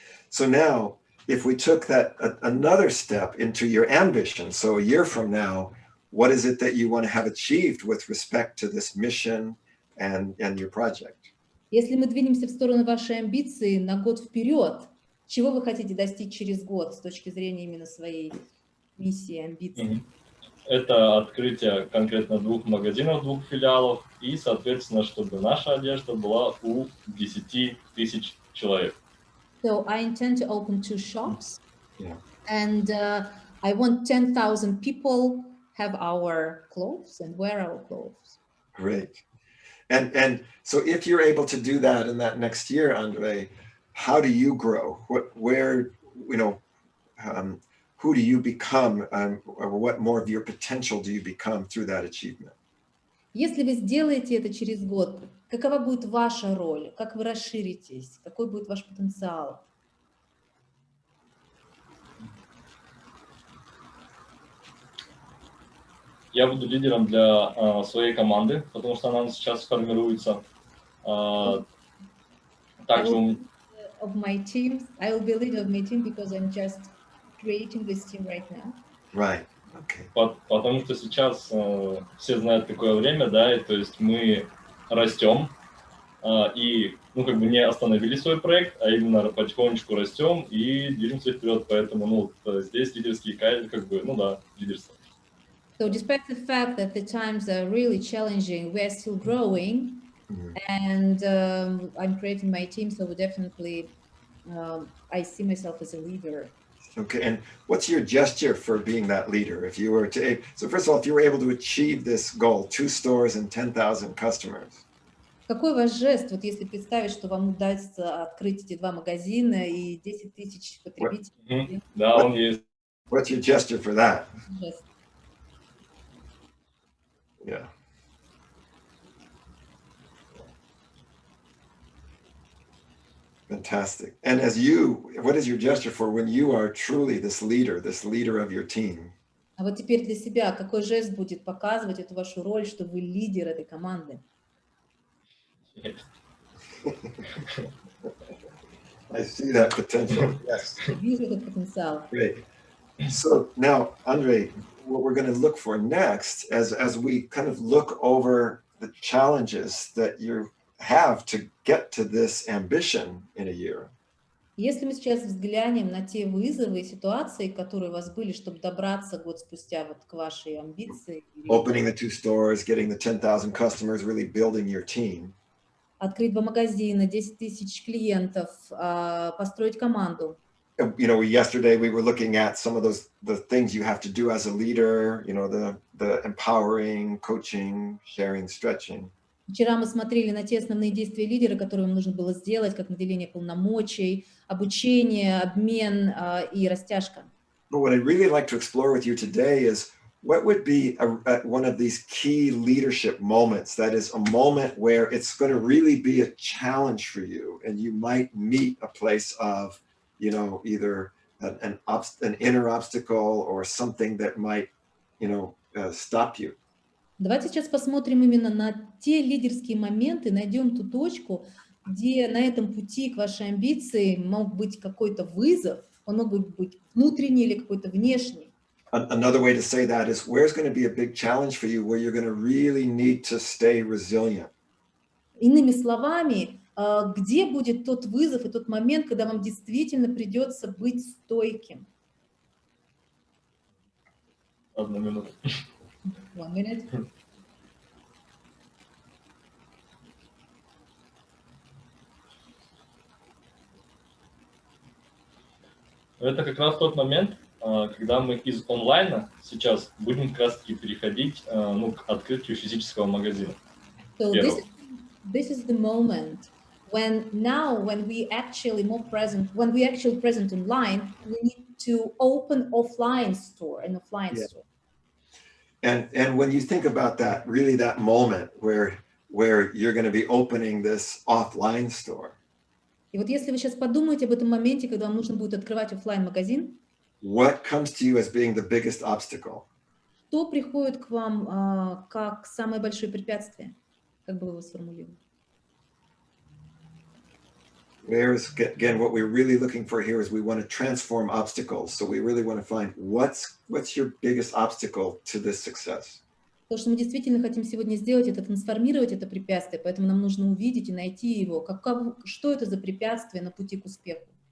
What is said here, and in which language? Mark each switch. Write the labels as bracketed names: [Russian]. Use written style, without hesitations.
[English] So now, if we took that another step into your ambition, so a year from now, what is it that you want to have achieved with respect to this mission and your project? [Russian] Если мы двинемся в сторону вашей амбиции на год вперед, чего вы хотите достичь через год с точки зрения именно своей миссии, амбиций? Это открытие конкретно 2 магазинов, 2 филиалов, и, соответственно, чтобы наша одежда была у 10 тысяч человек. [English] So I intend to open 2 shops, Yeah. and I want 10,000 people have our clothes and wear our clothes. Great. And so if you're able to do that in that next year, Andre, how do you grow? Where, who do you become, or what more of your potential do you become through that achievement? [Russian] Если вы сделаете это через год, какова будет ваша роль? Как вы расширитесь? Какой будет ваш потенциал? Я буду лидером для своей команды, потому что она сейчас формируется. Также [English] Of my team, I will be leader of my team because I'm just creating this team right now. Right. Okay. [Russian] Потому что сейчас все знают, какое время, да, и то есть мы растем и, не остановили свой проект, а именно потихонечку растем и движемся вперед, поэтому, здесь лидерские качества, лидерство. [English] So despite the fact that the times are really challenging, we are still growing, and I'm creating my team, so definitely I see myself as a leader. Okay, and what's your gesture for being that leader? If you were to, so first of all, if you were able to achieve this goal, 2 stores and 10,000 customers. [Russian] Какой ваш жест, вот если представить, что вам удастся открыть эти 2 магазина и 10 тысяч потребителей? Да, он есть. [English] What's your gesture for that? [Russian] Жест. [English] Yeah. Fantastic. And as you, what is your gesture for when you are truly this leader of your team? [Russian] А вот теперь для себя, какой жест будет показывать эту вашу роль, что вы лидер этой команды? [English] I see that potential. Yes. [Russian] Вижу этот потенциал. [English] Great. So now, Andre, what we're going to look for next, as we kind of look over the challenges that you have to get to this ambition in a year. [Russian] Если мы сейчас взглянем на те вызовы и ситуации, которые у вас были, чтобы добраться год спустя вот к вашей амбиции, [English] Opening the 2 stores, getting the 10,000 customers, really building your team. [Russian] Открыть 2 магазина, 10 тысяч клиентов, построить команду. [English] Yesterday we were looking at some of the things you have to do as a leader, the empowering, coaching, sharing, stretching. [Russian] Вчера мы смотрели на те основные действия лидера, которые вам нужно было сделать, как наделение полномочий, обучение, обмен и растяжка. [English] But what I'd really like to explore with you today is what would be one of these key leadership moments, that is a moment where it's going to really be a challenge for you and you might meet a place of, either an inner obstacle or something that might, stop you. [Russian] Давайте сейчас посмотрим именно на те лидерские моменты, найдем ту точку, где на этом пути к вашей амбиции мог быть какой-то вызов, он мог быть внутренний или какой-то внешний. [English] Another way to say that is where's going to be a big challenge for you where you're going to really need to stay resilient. [Russian] Иными словами, где будет тот вызов и тот момент, когда вам действительно придется быть стойким? 1 минута. [English] 1 minute. [Russian] Это как раз тот момент, когда мы из онлайна сейчас будем как раз-таки переходить к открытию физического магазина. [English] So this is the moment when we actually present online, we need to open an offline store. And when you think about that, really that moment where you're going to be opening this offline store. [Russian] И вот если вы сейчас подумаете об этом моменте, когда вам нужно будет открывать офлайн-магазин, [English] what comes to you as being the biggest obstacle? [Russian] Что приходит к вам как самое большое препятствие? Как бы вы его сформулировали? [English] Whereas, again, what we're really looking for here is we want to transform obstacles. So we really want to find what's your biggest obstacle to this success? [Russian] То, что мы действительно хотим сегодня сделать, это трансформировать это препятствие, поэтому нам нужно увидеть и найти его. Что это за препятствие на пути к успеху?